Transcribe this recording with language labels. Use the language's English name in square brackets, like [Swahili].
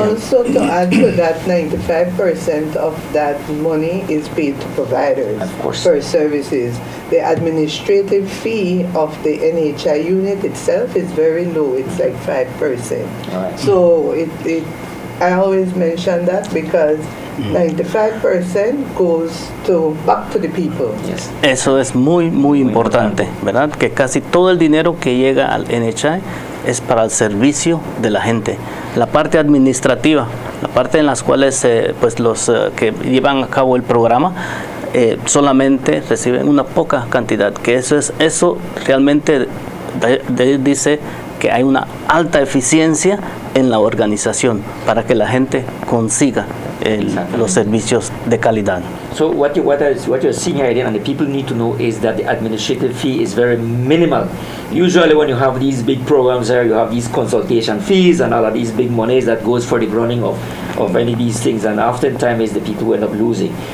[English] Also, to add to that, 95% of that money is paid to providers for services. The administrative fee of the NHI unit itself is very low. It's like 5%. Right. So I always mention that because 95% goes back to the people. Yes. [Spanish] Eso es muy importante, ¿verdad? Que casi todo el dinero que llega al NHI es para el servicio de la gente. La parte administrativa, la parte en las cuales pues los que llevan a cabo el programa solamente reciben una poca cantidad, que eso realmente dice que hay una alta eficiencia en la organización para que la gente consiga los servicios de calidad. [English] So what you're seeing here, and the people need to know, is that the administrative fee is very minimal. Usually when you have these big programs there, you have these consultation fees and all of these big monies that goes for the running of any of these things, and oftentimes it's the people who end up losing.